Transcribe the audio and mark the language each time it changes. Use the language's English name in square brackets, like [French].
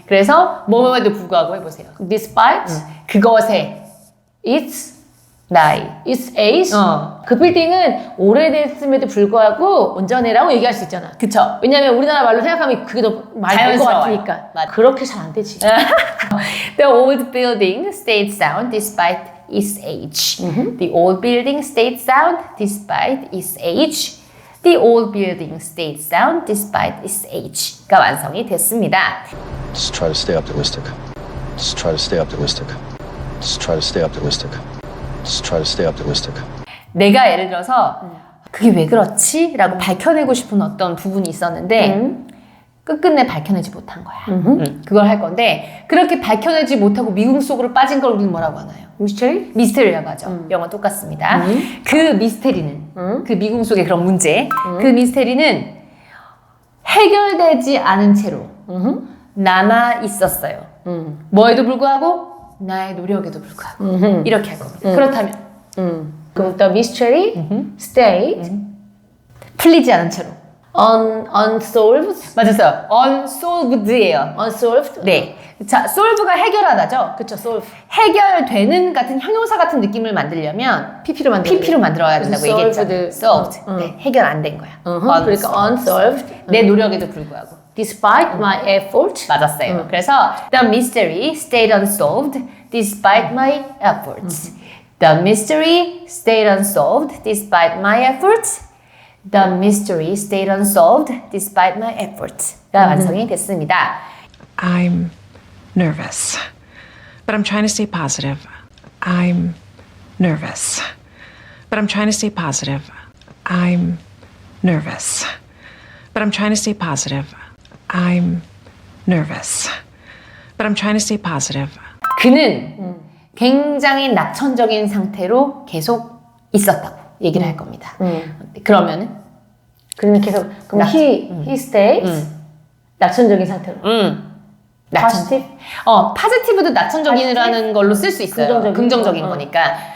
[Korean] 그래서 뭐뭐에도 불구하고 해보세요. [English] despite [Korean] 그것의 [English] its [Korean] 나이. [English] its age [Korean] 그 빌딩은 오래됐음에도 불구하고 온전해라고 얘기할 수 있잖아. 그쵸. 왜냐면 우리나라 말로 생각하면 그게 더 말 될 것 자연스러워요. 같으니까. 맞아. 그렇게 잘 안 되지. [English] The old building stayed sound despite its age. The old building stayed sound despite its age. The old building stayed sound despite its age [Korean] 가 완성이 됐습니다. [English] Just try to stay optimistic. Just try to stay optimistic. Just try to stay optimistic. Just try to stay optimistic. [Korean] 내가 예를 들어서 그게 왜 그렇지? 라고 밝혀내고 싶은 어떤 부분이 있었는데 끝끝내 밝혀내지 못한 거야. 그걸 할 건데 그렇게 밝혀내지 못하고 미궁 속으로 빠진 걸 우리는 뭐라고 하나요? 미스터리? 미스테리라고 하죠. 영어 똑같습니다. 그 미스테리는 그 미궁 속의 그런 문제 그 미스테리는 해결되지 않은 채로 남아 있었어요. 뭐에도 불구하고 나의 노력에도 불구하고 이렇게 할 겁니다. 그렇다면 [English] 그럼 the mystery stayed [Korean] 풀리지 않은 채로 [English] unsolved? [Korean] 맞았어요. unsolved예요. [English] unsolved? [Korean] 네. 자, solve가 해결하다죠. 그쵸, solve. 해결되는 같은 형용사 같은 느낌을 만들려면 PP로 만들어야 된다고 얘기했잖아요. [English] solved. [Korean] solved. 네, 해결 안 된 거야. 그러니까 unsolved. 내 노력에도 불구하고. [English] Despite my effort. [Korean] 맞았어요. [English] 그래서 the mystery stayed unsolved despite my efforts. The mystery stayed unsolved despite my efforts. The mystery stayed unsolved despite my efforts. [Korean] 가 완성이 됐습니다. [English] I'm nervous, but I'm trying to stay positive. I'm nervous, but I'm trying to stay positive. I'm nervous, but I'm trying to stay positive. I'm nervous, but I'm trying to stay positive. [Korean] 그는 굉장히 낙천적인 상태로 계속 있었다고 얘기를 할 겁니다. 그러면은 그는 계속 그럼 [English] he stays [Korean] 낙천적인 상태로. 낙천. 파지티브도 낙천적인이라는 걸로 쓸 수 있어요. 긍정적인 거니까.